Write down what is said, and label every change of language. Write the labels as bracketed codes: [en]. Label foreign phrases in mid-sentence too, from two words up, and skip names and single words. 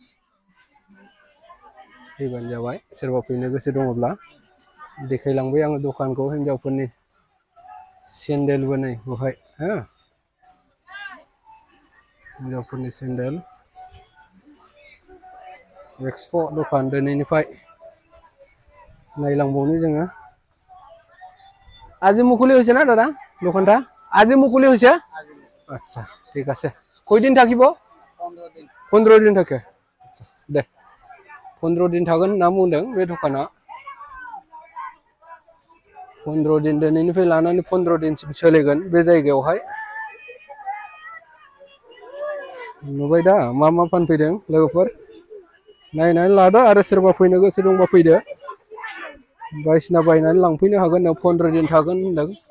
[brx] फैबानो जाबाय सोरबा फैनो गोसो दङब्ला देखायलांबाय आङो दखानखौ हिनजावफोरनि सेन्देलबो नै बेवहाय हो हिनजावफोरनि सेन्देल एक्सप' दखान दिनैनिफ्राय नायलांबावनि जोङो [as] আজি মুকলি হৈছে না দাদা দোকানটা আজি মুকলি হৈছে আচ্ছা ঠিক আছে কয়দিন থাকিব 15 दिन থাকে আচ্ছা দে [brx] 15 दिन थागोन होनना बुंदों बे दखाना 15 दिन दिनैनिफ्राय लानानै 15 दिनसिम सोलिगोन बे जायगायावहाय नुबाय दा मा फानफैदों लोगोफोर नायनानै लादो आरो सोरबा फैनो गोसो दंबा फैदो बायसिना बायनानै लांफैनो हागोन 15 दिन थागोन होनदों